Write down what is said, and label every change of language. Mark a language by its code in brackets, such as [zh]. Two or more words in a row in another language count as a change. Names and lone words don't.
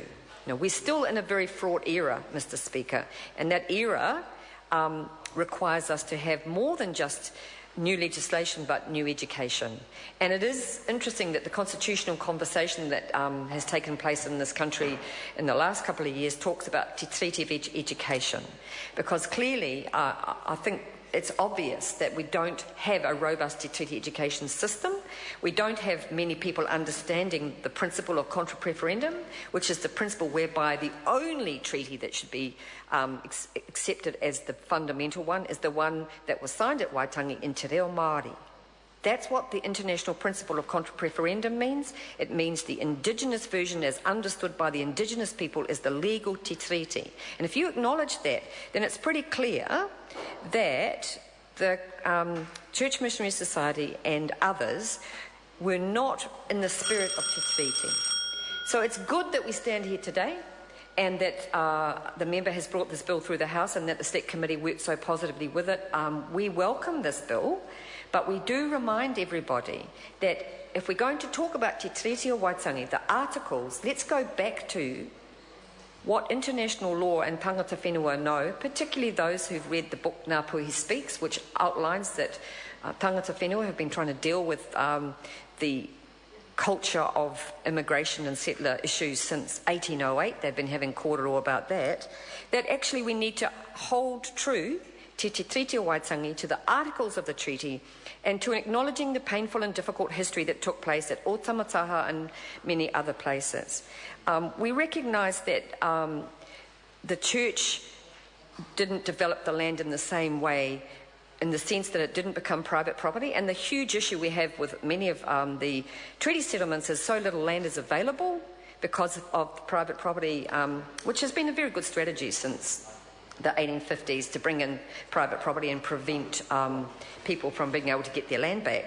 [en] Now, we're still in a very fraught era, Mr. Speaker, and that era requires us to have more than just new legislation but new education. And it is interesting that the constitutional conversation that has taken place in this country in the last couple of years talks about [mi] te tiriti [en] of education, because clearly I think it's obvious that we don't have a robust [mi] te tiriti [en] education system. We don't have many people understanding the principle of [la] contra preferendum, [en] which is the principle whereby the only treaty that should be accepted as the fundamental one is the one that was signed at Waitangi in [mi] Te Reo Māori. [en] That's what the international principle of [la] contra preferendum [en] means. It means the indigenous version as understood by the indigenous people is the legal [mi] te tiriti. [en] And if you acknowledge that, then it's pretty clear that the Church Missionary Society and others were not in the spirit of [mi] te tiriti. [en] So it's good that we stand here today and that the member has brought this bill through the House and that the Select Committee worked so positively with it. We welcome this bill, but we do remind everybody that if we're going to talk about [mi] te tiriti o Waitangi, [en] the articles, let's go back to what international law and [mi] tangata whenua [en] know, particularly those who've read the book Ngā Puhi Speaks, which outlines that [mi] tangata whenua [en] have been trying to deal with the culture of immigration and settler issues since 1808. They've been having kōrero about that actually we need to hold true [mi] te tiriti o Waitangi [en] to the articles of the treaty and to acknowledging the painful and difficult history that took place at Otamataha and many other places. We recognise that the church didn't develop the land in the same way, in the sense that it didn't become private property, and the huge issue we have with many of the treaty settlements is so little land is available because of private property, which has been a very good strategy since the 1850s to bring in private property and prevent people from being able to get their land back.